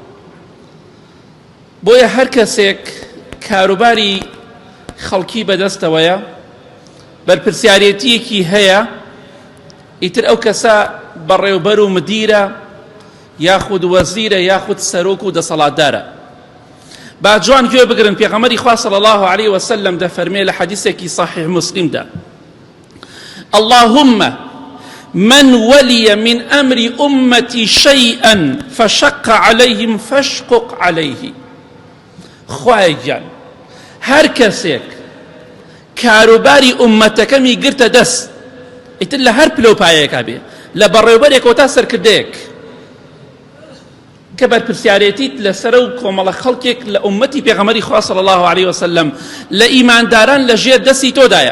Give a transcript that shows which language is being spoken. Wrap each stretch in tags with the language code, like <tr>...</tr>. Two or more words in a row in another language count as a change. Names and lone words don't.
<ckb>بۆیە هەر کەسێک کاروباری خەڵکی بەدەستەوەیە، بەرپرسیارەتیەکی هەیە، ئیتر ئەو کەسە بەڕێوەبەر و مدیرە یاخود وەزیرە یاخود سەرۆک و دەسەڵاتدارە. با جوان گوێ بگرن، پێغەمبەری خوا</ckb> <ar>صلی الله عليه وسلم</ar> <ckb>دەفەرمێ لە حەدیثێکی صحیح مسلمدا:</ckb> <ar>اللهم من ولي من أمر أمتي شيئا فشق عليهم فاشقق عليه.</ar> <ckb>خوای گیان هەر کەسێک کاروباری ئومەتەکەمی گرتە دەست، ئیتر لە هەر پلۆپایەکە بێ، لە بەڕێوەبەرێکەوە تا سەرکردەیەک کە بەرپرسیارەتیت لەسەر و کۆمەڵە خەڵکێک لە ئومەتی پێغەمبەری خوا</ckb> <ar>صلی الله عليه وسلم</ar> <ckb>لە ئیمانداران لەژێر دەستی تۆدایە.</ckb>